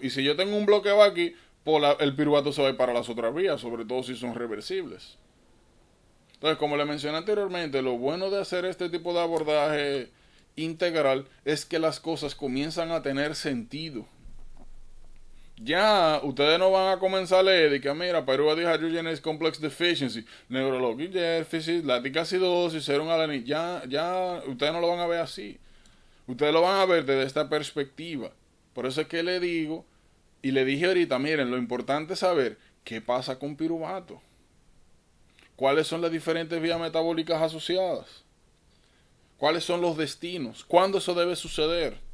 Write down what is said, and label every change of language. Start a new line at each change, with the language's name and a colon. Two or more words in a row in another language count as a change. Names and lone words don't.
Spanish: Y si yo tengo un bloqueo aquí, pues el piruvato se va a ir para las otras vías, sobre todo si son reversibles. Entonces, como le mencioné anteriormente, lo bueno de hacer este tipo de abordaje integral es que las cosas comienzan a tener sentido. Ya ustedes no van a comenzar a leer de que, mira,
English: Pyruvate Dehydrogenase Complex Deficiency, Neurologic Deficit, Lactic Acidosis, Serum Alanine.
Spanish: Ya ustedes no lo van a ver así. Ustedes lo van a ver desde esta perspectiva. Por eso es que le digo, y le dije ahorita, miren, lo importante es saber qué pasa con piruvato. ¿Cuáles son las diferentes vías metabólicas asociadas? ¿Cuáles son los destinos? ¿Cuándo eso debe suceder?